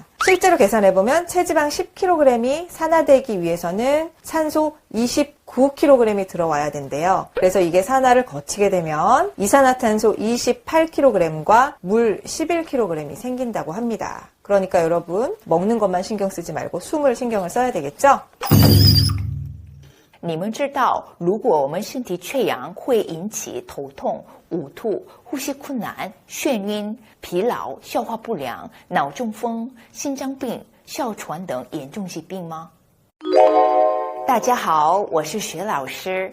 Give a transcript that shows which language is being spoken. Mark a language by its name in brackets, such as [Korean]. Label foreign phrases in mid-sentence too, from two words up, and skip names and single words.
[Korean] 실제로 계산해보면 체지방 10kg이 산화되기 위해서는 산소 29kg이 들어와야 된대요. 그래서 이게 산화를 거치게 되면 이산화탄소 28kg과 물 11kg이 생긴다고 합니다. 그러니까 여러분 먹는 것만 신경 쓰지 말고 숨을 신경을 써야 되겠죠? [Chinese] 你们知道如果我们身体缺氧会引起头痛、呕吐、呼吸困难、眩晕、疲劳、消化不良、脑中风、心脏病、哮喘等严重疾病吗？大家好，我是薛老师。